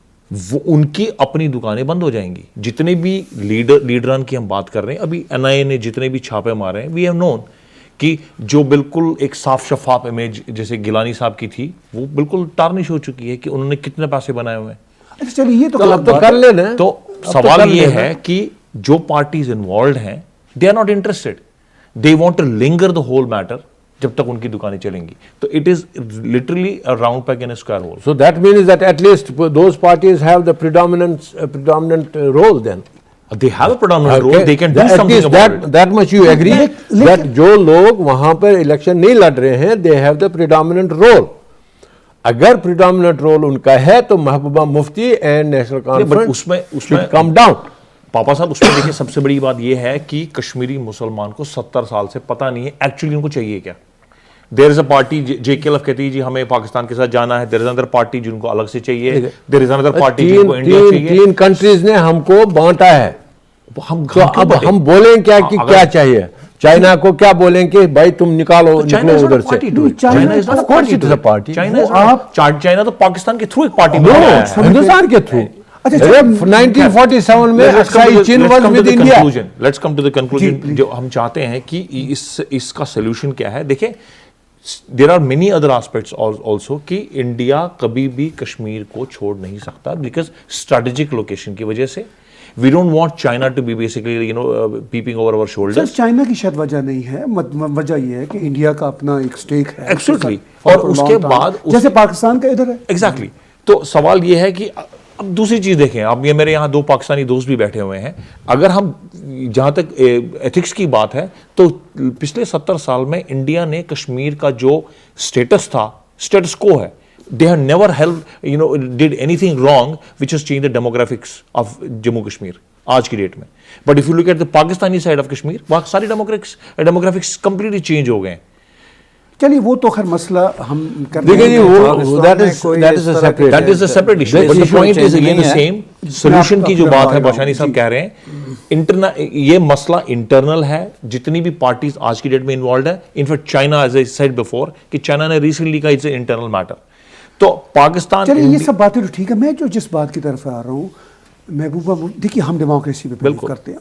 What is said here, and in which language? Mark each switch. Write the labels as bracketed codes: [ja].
[hi] वो उनकी अपनी दुकानें बंद हो जाएंगी। जितने भी लीडरान की हम बात कर रहे हैं, अभी एनआईए ने जितने भी छापे मारे हैं, [en] we have known [hi] कि जो बिल्कुल एक साफ शफाफ इमेज जैसे गिलानी साहब की थी, वो बिल्कुल टार्निश हो चुकी है कि उन्होंने कितने पैसे बनाए हुए हैं। अच्छा चलिए, ये तो अब तो कर लेना। तो सवाल ये है कि जो पार्टीज इन्वॉल्व हैं, [en] they are not interested, they want to linger the whole matter [hi] जब तक उनकी दुकानें चलेंगी। [en] तो it is literally a round peg in a square hole. So that means that at least those parties have the predominant role then. They have a predominant role, Okay. they can do At something least about it. that much you agree that [hi] जो लोग वहां पर election नहीं लड़ रहे हैं, [en] they have the predominant role. [hi] अगर [en] predominant role [hi] उनका है तो Mehbooba Mufti and National Conference उसमें [en] should come down. [hi] पापा साहब, उसमें देखिए सबसे बड़ी बात यह है कि कश्मीरी मुसलमान को 70 साल से पता नहीं है एक्चुअली उनको चाहिए क्या। [en] there is a party, [hi] JKLF कहती है जी हमें पाकिस्तान के साथ जाना है, [en] there is another party [hi] जिनको अलग से चाहिए, देयर इज अनदर पार्टी जिनको इंडिया चाहिए। तीन कंट्रीज ने हमको बांटा है, हम तो अब हम बोलें क्या कि क्या चाहिए। चाइना को क्या बोलें कि भाई तुम निकालो निकलो उधर से। [en] China is not a party. [hi] China तो पाकिस्तान के थ्रू एक पार्टी बना है, हिंदुस्तान के थ्रू। [en] 1947 में Aksai Chin was with India. Let's come to the conclusion. [hi] जो हम चाहते हैं कि इसका सोल्यूशन क्या है। देखिए, [en] there are many other aspects also [hi] कि इंडिया कभी भी कश्मीर को छोड़ नहीं सकता [en] because strategic location [hi] की वजह से। [en] We don't want China to be basically, peeping over our shoulders. [hi] China की शायद वजह नहीं है, वजह ये है कि इंडिया का अपना एक स्टेक है। [en] Absolutely. [hi] और उसके बाद जैसे पाकिस्तान का इधर है। [en] Exactly. [hi] तो सवाल ये है कि अब दूसरी चीज देखें, अब ये मेरे यहाँ 2 पाकिस्तानी दोस्त भी बैठे हुए हैं। अगर हम जहाँ तक एथिक्स की बात है तो पिछले 70 साल में इंडिया ने कश्मीर का जो स्टेटस था, स्टेटस को है, [en] they have never did anything wrong which has changed the demographics of Jammu Kashmir [hi] आज की डेट में। [en] But if you look at the Pakistani side of Kashmir, [hi] वहाँ सारी [en] demographics completely change [hi] हो गए हैं। चलिए वो तो खैर मसला हम कर देखिए जी, वो [en] that is a separate issue. But the point is again the same. [hi] Solution की जो बात है बाशानी साहब कह रहे हैं, ये मसला इंटरनल है। जितनी भी पार्टीज आज की डेट में इन्वॉल्व है, in fact China, [en] as I said before, [hi] कि चाइना ने रिसेंटली कहा [en] It's a internal matter. [hi] तो पाकिस्तान, चलिए ये सब बातें तो ठीक है। मैं जो जिस बात की तरफ आ रहा हूँ, महबूबा, देखिए हम डेमोक्रेसी पे बिलीव करते हैं।